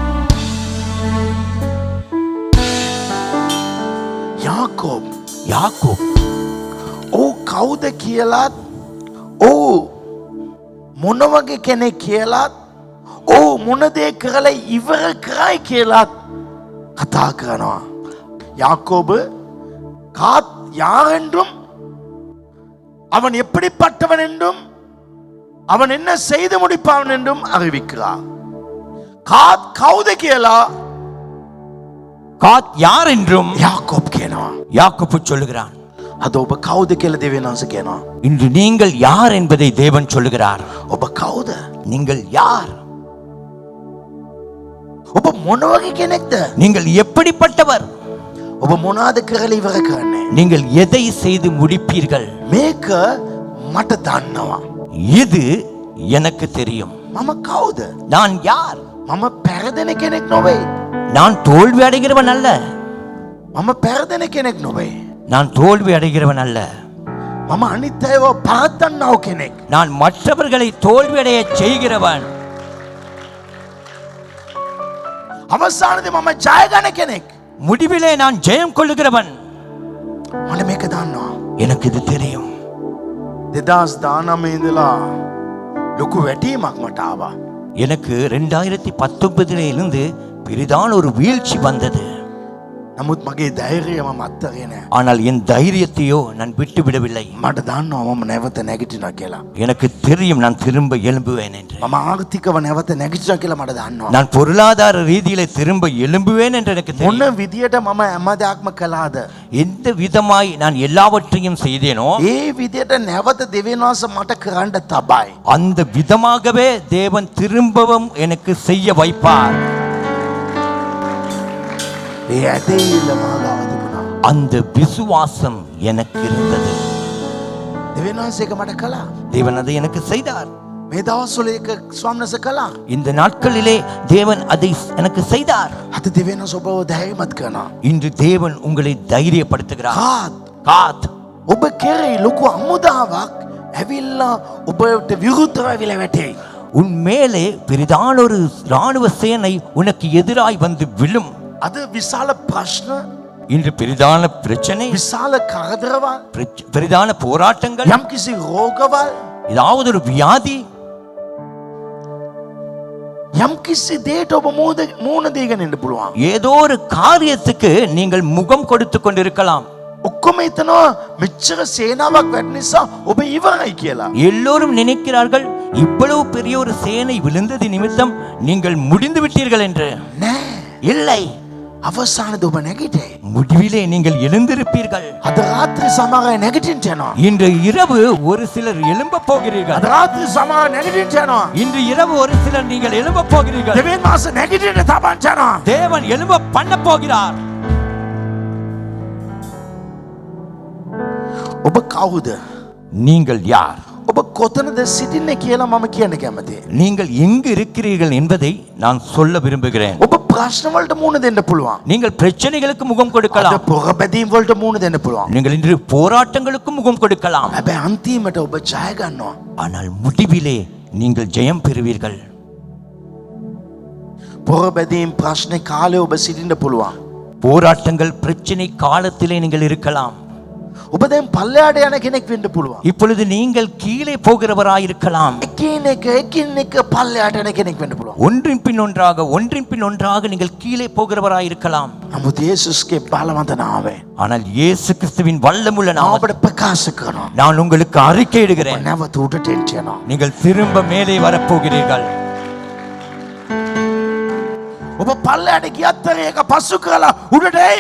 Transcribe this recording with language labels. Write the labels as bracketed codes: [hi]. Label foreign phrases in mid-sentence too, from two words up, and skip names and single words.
[si] යාකෝබ් [ta] யாக்கோப் [si] ඔව් කවුද කියලාත් ඔව් මොන වගේ කෙනෙක් කියලාත් ඔව් මොන දේ කරලා ඉවර කරයි කියලාත් කතා කරනවා. [ta] யாக்கோபு காத் யார் என்றும் அவன் எப்படிப்பட்டவன் என்றும் அவன் என்ன செய்து முடிப்பான் என்றும் அறிவிக்கிறார். [si] காத் கவுத කියලා [ta] காத் யார் என்றும் [si] யாக்கோப் කියනවා. [ta] யாக்கோப்பு சொல்லுகிறான். [si] අද ඔබ කවුද කියලා දෙවියන් වහන්සේ කියනවා. [ta] இன்று நீங்கள் யார் என்பதை தேவன் சொல்லுகிறார். [si] ඔබ කවුද? [ta] நீங்கள் யார்? [si] ඔබ මොන වගේ කෙනෙක්ද? [ta] நீங்கள் எப்படிப்பட்டவர்? [si] ඔබ මොනවාද කරලා ඉවර කරන්නේ? [ta] நீங்கள் எதை செய்து முடிப்பீர்கள்? [si] මේක මට දන්නවා. [ta] இது எனக்கு தெரியும். [si] මම කවුද? [ta] நான் யார்? [si] මම පෙරදෙන කෙනෙක් නොවේ. [ta] நான் தோல்வி அடைகிறவன் அல்ல. [si] මම පෙරදෙන කෙනෙක් නොවේ. [ta] நான் தோல்வி அடைகிறவன் அல்ல. [si] මම අනිත් අයව පරද්දන්නව කෙනෙක්. [ta] நான் மற்றவர்களை தோல்வியடைய செய்கிறவன். [si] අවසානයේ මම ජය ගන්න කෙනෙක්. [ta] முடிவிலே நான் ஜெயம் கொள்ளுகிறவன். [si] මට මේක දන්නවා. [ta] எனக்கு இது தெரியும். [si] 2019 ඉඳලා ලොකු වැටීමක් මට ආවා. [ta] எனக்கு 2019 இருந்து பெரிதான ஒரு வீழ்ச்சி வந்தது. [si] නමුත් මගේ ධෛර්යය මම අත්තරේ නෑ. [ta] ஆனால் என் தைரியத்தையோ நான் விட்டு விடவில்லை. [si] මට දන්නවා මම නැවත නැගිටිනවා කියලා. [ta] எனக்கு தெரியும் நான் திரும்ப எழும்புவேன் என்று. [si] මම ආර්ථිකව නැවත නැගිටිනවා කියලා මට දන්නවා. [ta] நான் பொருளாதார ரீதியிலே திரும்ப எழும்புவேன் என்று எனக்கு [si] මොන [ta] தெரியும். [si] විදියට මම හැමදාක්ම කළාද? [ta] எந்த விதமாய் நான் எல்லாவற்றையும் செய்தேனோ [si] ඒ විදියට නැවත දෙවියන් වහන්සේ මට කරන්න තබයි. [ta] அந்த விதமாகவே தேவன் திரும்பவும் எனக்கு செய்ய வைப்பார். [si] ඒ ඇදහිල්ල මා ගාව තිබුණා. [ta] அந்த விசுவாசம் எனக்கு இருந்தது. [si] දෙවියන් වහන්සේ ඒක මට කළා. [ta] தேவன் அதை எனக்கு செய்தார். [si] මේ දවස්වල ඒක ස්වාමීන් වහන්සේ කළා. [ta] இந்த நாட்களிலே தேவன் அதை எனக்கு செய்தார். [si] අද දෙවියන් වහන්සේ ඔබව ධෛර්යමත් කරනවා. [ta] இன்று தேவன் உங்களை தைரியப்படுத்துகிறார். [si] කාත් [ta] காத் [si] ඔබ කෙරෙහි ලොකු අමුදාවක් ඇවිල්ලා ඔබට විරුද්ධව ඇවිල්ලා වැටෙයි. [ta] உன் மேலே பெரிதான ஒரு ராணுவ சேனை உனக்கு எதிராய் வந்து விழும். [si] අද විශාල ප්‍රශ්න, [ta] இன்று பெரிதான பிரச்சனை, [si] විශාල කරදරවල්, [ta] பெரிதான போராட்டங்கள், [si] යම්කිසි රෝගවල්, [ta] ஏதாவது ஒரு வியாதி, [si] යම්කිසි දේට ඔබ මූණ දීගෙන ඉන්න පුළුවන්. [ta] ஏதோ ஒரு காரியத்துக்கு நீங்கள் முகம் கொடுத்து கொண்டிருக்கலாம். [si] ඔක්කොම හිතනවා මෙච්චර සේනාවක් වැඩ නිසා ඔබ ඉවරයි කියලා. [ta] எல்லோரும் நினைக்கிறார்கள் இவ்வளவு பெரிய ஒரு சேனை விழுந்தது நிமித்தம் நீங்கள் முடிந்து விட்டீர்கள் என்று. [si] නෑ. [ta] இல்லை, [si] අවසානයේ ඔබ නැගිටේ. [ta] முடிவிலே நீங்கள் எழுந்திருப்பீர்கள். [si] අද රාත්‍රී සමහර අය නැගිටින්න යනවා. [ta] இன்று இரவு ஒரு சிலர் எழும்ப போகிறீர்கள். [si] අද රාත්‍රී සමහර නැගිටින්න යනවා. [ta] இன்று இரவு ஒரு சிலர் நீங்கள் எழும்ப போகிறீர்கள். [si] දෙවියන් වහන්සේ නැගිටින්න තබන්න යනවා. [ta] தேவன் எழும்ப பண்ண போகிறார். [si] ඔබ කවුද? [ta] நீங்கள் யார்? [si] ඔබ කොතනද සිටින්නේ කියලා මම කියන්න කැමතියි. [ta] நீங்கள் எங்கு இருக்கிறீர்கள் என்பதை நான் சொல்ல விரும்புகிறேன். [si] ඔබ ප්‍රශ්න වලට මුහුණ දෙන්න පුළුවන්. [ta] நீங்கள் பிரச்சனைகளுக்கு முகம் [si] අද [ta] கொடுக்கலாம். [si] පොරබැදීම් වලට මුහුණ දෙන්න පුළුවන්. [ta] நீங்கள் இன்று போராட்டங்களுக்கு முகம் கொடுக்கலாம். [si] හැබැයි අන්තිමට ඔබ ජය ගන්නවා. [ta] ஆனால் முடிவிலே நீங்கள் ஜெயம் பெறுவீர்கள். [si] පොරබැදීම් ප්‍රශ්නේ කාලේ ඔබ සිටින්න පුළුවන්. [ta] போராட்டங்கள் பிரச்சனை காலத்திலே நீங்கள் இருக்கலாம். [si] ඔබ දැන් පල්ලෙහාට යන කෙනෙක් වෙන්න පුළුවන්. [ta] இப்பொழுது நீங்கள் கீழே போகிறவராயிருக்கலாம். [si] එකින් එක පල්ලෙහාට යන කෙනෙක් වෙන්න පුළුවන්. [ta] ஒன்றின் பின் ஒன்றாக நீங்கள் கீழே போகிறவராயிருக்கலாம். [si] නමුත් යේසුස්ගේ බලවන්ත නාමයෙන් [ta] ஆனால் இயேசு கிறிஸ்துவின் வல்லமுள்ள நாமத்தில் [si] ඔබට ප්‍රකාශ කරනවා. [ta] நான் உங்களுக்கு அறிக்கையிடுகிறேன். [si] නැවත උඩට එන්න යනවා. [ta] நீங்கள் திரும்ப மேலே வரப்போகிறீர்கள். [si] ඔබ පල්ලෙහාට ගියත් ඒක පසු කරලා උඩට එයි.